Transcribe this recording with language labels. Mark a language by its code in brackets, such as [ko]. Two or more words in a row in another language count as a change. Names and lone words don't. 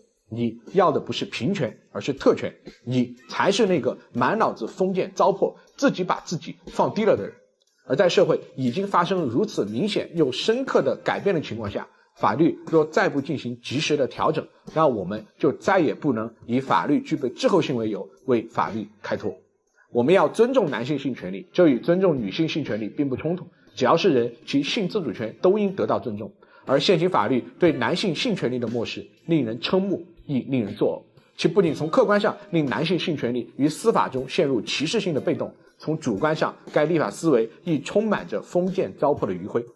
[zh] 你要的不是平權，而是特權，你才是那個滿腦子封建糟粕，自己把自己放低了的人。而在社會已經發生如此明顯又深刻的改變的情況下， 法律若再不進行及時的調整，那我們就再也不能以法律具備滯後性為由為法律開脫。我們要尊重男性性權利，這與尊重女性性權利並不衝突，只要是人，其性自主權都應得到尊重。而现行法律對男性性權利的漠視，令人瞠目，亦令人作嘔。其不僅從客觀上令男性性權利於司法中陷入歧視性的被動，從主觀上，該立法思維亦充滿着封建糟粕的餘暉。